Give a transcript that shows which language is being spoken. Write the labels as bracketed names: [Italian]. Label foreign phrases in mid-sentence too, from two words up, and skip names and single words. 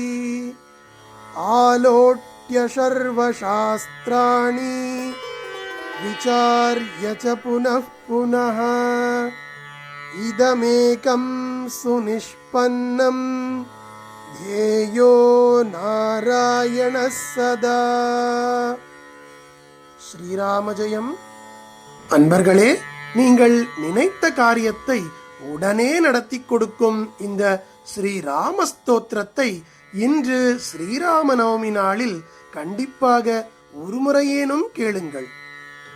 [Sanskrit] आलोट्य सर्वशास्त्राणि विचार्य च पुनः पुनः इदमेकं सुनिष्पन्नं ध्येयो नारायणः सदा. [Tamil] ஸ்ரீராம ஜெயம். அன்பர்களே, நீங்கள் நினைத்த காரியத்தை உடனே நடத்தி கொடுக்கும் இந்த ஸ்ரீராம ஸ்தோத்திரத்தை இன்று ஸ்ரீராம நவமி நாளில் கண்டிப்பாக ஒருமுறையேனும் கேளுங்கள்.